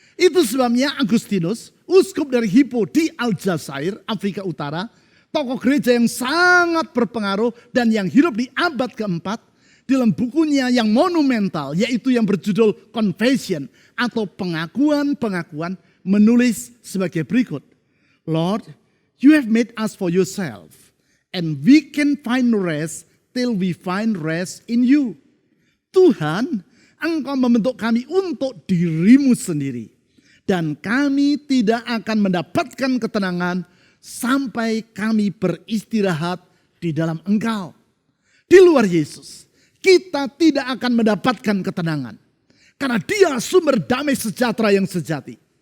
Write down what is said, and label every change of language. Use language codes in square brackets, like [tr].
[id] Itu sebabnya Agustinus, uskup dari Hippo di Aljazair, Afrika Utara, tokoh gereja yang sangat berpengaruh dan yang hidup di abad keempat, dalam bukunya yang monumental, yaitu yang berjudul Confession atau pengakuan-pengakuan, menulis sebagai berikut. [en] Lord, you have made us for yourself, and we can find rest till we find rest in you. [id] Tuhan, Engkau membentuk kami untuk dirimu sendiri, dan kami tidak akan mendapatkan ketenangan sampai kami beristirahat di dalam Engkau. Di luar Yesus, kita tidak akan mendapatkan ketenangan, karena Dia sumber damai sejahtera yang sejati.